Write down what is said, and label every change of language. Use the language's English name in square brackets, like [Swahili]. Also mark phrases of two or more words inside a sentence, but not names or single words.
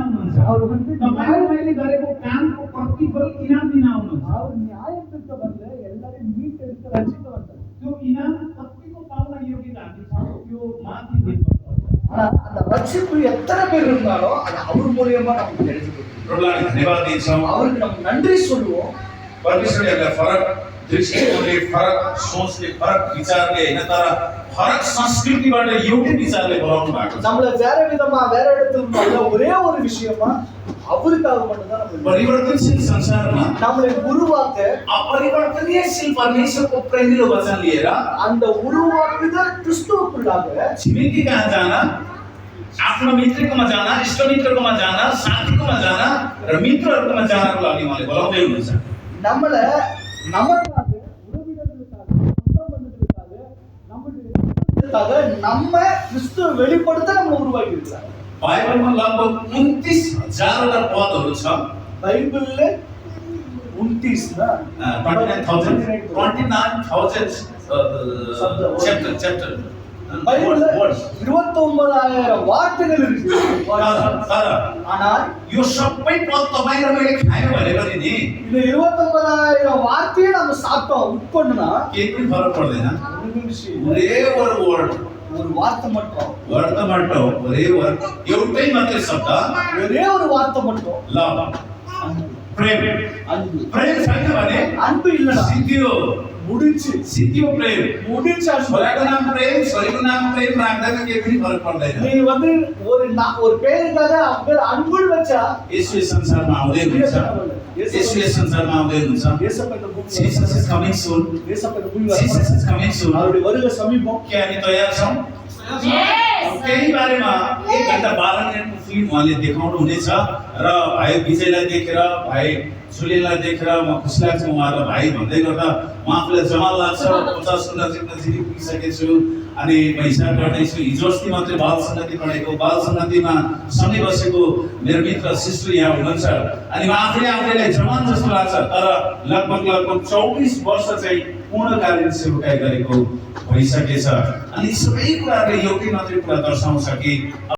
[Nepali] हुन्छ [Tamil] அவர் வந்து [Nepali] तपाईले मैले गरेको कामको प्रतिफल इनाम दिन आउनुहुन्छ [Tamil] அவர் நியாயம் தீர்க்க வரல, எல்லாரையும் மீட்டெடுக்க ரட்சிக்க வந்தார். [Nepali] त्यो इनाम कतिको पाउन योग्यता हामी छौँ त्यो माथि निर्भर गर्छ [Tamil] ஆனா அந்த ரட்சிப்பு எத்தனை பேர் இருந்தாலும் அது அவர் மூலியமா நமக்கு கிடைச்சிருக்கு. [Nepali] प्रभुलाई धन्यवाद दिन्छौँ [Tamil] அவருக்கு நம்ம नंरी சொல்லுவோம். [Nepali] परमेश्वरले फरक दृष्टिकोणले फरक सोचले फरक विचारले होइन तर फरक संस्कृतिबाट एउटै विचारले बोलाउनु भएको छ [Tamil] நம்மள வேற விதமா வேற இடத்துல இருந்தால ஒரே ஒரு விஷயமா அவருக்காக மட்டும் தான் நம்ம [Nepali] परिवर्तनशील संसारमा [Tamil] நம்மளை உருவாக்க [Nepali] अपरिवर्तनीयशील परमेश्वरको प्रेमिलो वचन लिएर [Tamil] அந்த उरुवाக்குதல் கிறிஸ்துவுக்குள்ளாக [Nepali] छिमेकी कहाँ जान आफ्नो मित्रकोमा जान इष्टमित्रकोमा जान साथीकोमा जान र मित्रहरूकोमा जानको लागि उहाँले बोलाउँदै हुनुहुन्छ [Tamil] நம்மள நமக்காக உறவினர்களுக்காக சொந்த பந்தங்களுக்காக நம்மளுடைய நம்ம கிறிஸ்துவை வெளிப்படுத்த நம்ம உருவாக்கி இருக்கிறார். [Nepali] बाइबलमा लगभग 29,000 पदहरू छ [Tamil] பைபிள்ல 29 தான் 29,000 chapter பைபிள்ல words 29,000 வார்த்தைகள் இருக்கு. [Nepali] तर [Tamil] ஆனால் [Nepali] यो सबै पद तपाईँ र मैले खायो भने पनि नि [Tamil] இந்த 29,000 வார்த்தையை நம்ம சாப்பிட்டோம் உட்கொண்டோம்னா [Nepali] केही पनि फरक पर्दैन [Tamil] ஒரு விஷயம் ஒரே ஒரு वर्ड ஒரு வார்த்தை மட்டும் [Nepali] वर्ड त मात्र हो ஒரே वर्ड एउटै मात्रै शब्द [Tamil] ஒரே ஒரு வார்த்தை மட்டும் [Nepali] लभ [Tamil] அன்பு. [Nepali] प्रेम [Tamil] அன்பு [Nepali] प्रेम छैन भने [Tamil] அன்பு இல்லடா [Nepali] सिद्धियो [Tamil] முடிச்சு [Nepali] सिद्धियो प्रेम [Tamil] முடிச்சு அன்பு. [Nepali] छोराको नाम प्रेम छोरीको नाम प्रेम राख्दैन केही पनि फरक पर्दैन [Tamil] நீ வந்து ஒரு பேருக்காக அவங்க பேர் அன்புன்னு வச்சா [Nepali] यसो यस संसारमा आउँदै हुनुहुन्छ यसो यस संसारमा आउँदै हुनुहुन्छ [Tamil] ஏசப்பா இந்த பூமியில [English] Jesus is coming soon [Tamil] ஏசப்பா இந்த பூமியில [English] Jesus is coming soon [Tamil] அவருடைய வருகை சமீபம். [Nepali] के हामी तयार छौँ त्यही बारेमा 1 घण्टा 12 मिनटको फिल्म उहाँले देखाउनु हुनेछ र भाइ विजयलाई देखेर भाइ सुलेलाई देखेर म खुसी लाग्छ उहाँलाई भाइ भन्दै गर्दा म आफूलाई जमाल लाग्छ 50 को नजिक पुगिसकेको छु अनि म हिसाब गर्दैछु हिजो अस्ति मात्रै बाल सङ्गति पढेको बाल सङ्गतिमा सँगै बसेको मेरो मित्र शिशु यहाँ हुनुहुन्छ अनि म आफैलाई जवान जस्तो लाग्छ तर लगभग 24 वर्ष चाहिँ पूर्णकालीन सेवकाई गरेको भइसकेछ अनि सबै कुराहरूले एउटै मात्रै कुरा दर्शाउँछ कि